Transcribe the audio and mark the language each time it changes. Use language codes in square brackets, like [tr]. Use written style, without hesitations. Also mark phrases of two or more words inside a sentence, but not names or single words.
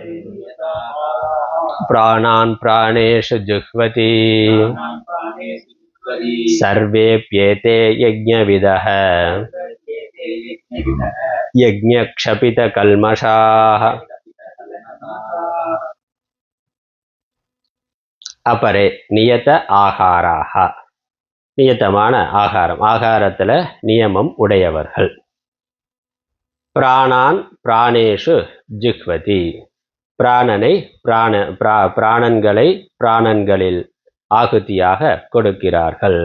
[sa] प्राणान् प्राणेषु जुह्वति सर्वेप्येते यज्ञविदः यज्ञक्षपितकल्मषाः अपरे नियत ஆகாராக. [ta] நியத்தமான ஆகாரம், ஆகாரத்தில் நியமம் உடையவர்கள். [sa] प्राणान् प्राणेषु जिह्वति, [ta] பிராணனை பிராணன்களை பிராணன்களில் ஆகுதியாக கொடுக்கிறார்கள்.